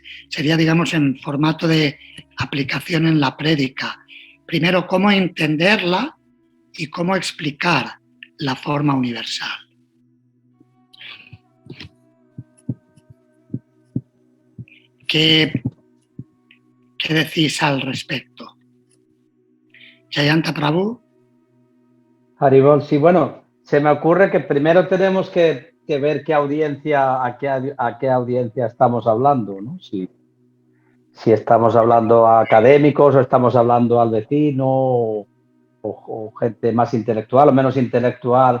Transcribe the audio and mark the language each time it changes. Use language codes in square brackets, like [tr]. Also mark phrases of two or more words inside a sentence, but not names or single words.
[es] Sería, digamos, en formato de aplicación en la prédica. Primero, cómo entenderla y cómo explicar la forma universal. ¿Qué decís al respecto? Jayanta Prabhu. Haribol, sí, bueno, se me ocurre que primero tenemos que ver a qué audiencia estamos hablando, ¿no? Si si estamos hablando a académicos o estamos hablando al vecino o gente más intelectual o menos intelectual.